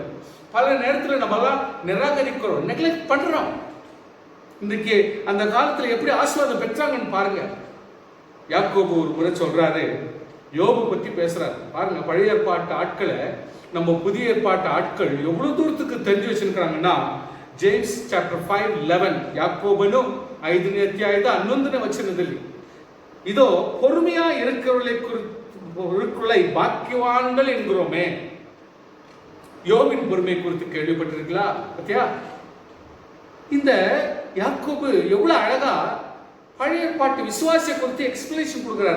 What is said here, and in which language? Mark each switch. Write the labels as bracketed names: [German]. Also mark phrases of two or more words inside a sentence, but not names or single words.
[Tamil] பல நேரத்தில் நம்மலாம் நிராகரிக்கிறோம், நெக்லெக்ட் பண்றோம். இன்னைக்கு அந்த காலத்துல எப்படி ஆசீர்வாதம் பெற்றாங்கன்னு பாருங்க. யாக்கோபு ஒரு முறை சொல்றாரு, யோபு பத்தி பேசுறாரு பாருங்க. பழைய ஏற்பாட்டு ஆட்களை நம்ம புதிய ஏற்பாட்டு ஆட்கள் எவ்வளவு தூரத்துக்கு தெரிஞ்சு வச்சிருக்கிறாங்கன்னா, [English] James chapter [Kannada] 5:11 ಯಾಕೋಬನು 5ನೇ ಅಧ್ಯಾಯದ 11ನೇ ವಚನದಲ್ಲಿ [Tamil] இதோ பொறுமையா இருக்கிறவர்களை பாக்கியவான்கள் என்கிறோமே. யோபின் பொறுமை குறித்து கேள்விப்பட்டிருக்கீங்களா? பத்தியா, இந்த யாக்கோபு எவ்வளவு அழகா பழைய பாட்டு விசுவாசிய குறித்து எக்ஸ்பிளேஷன் கொடுக்கிறாரு.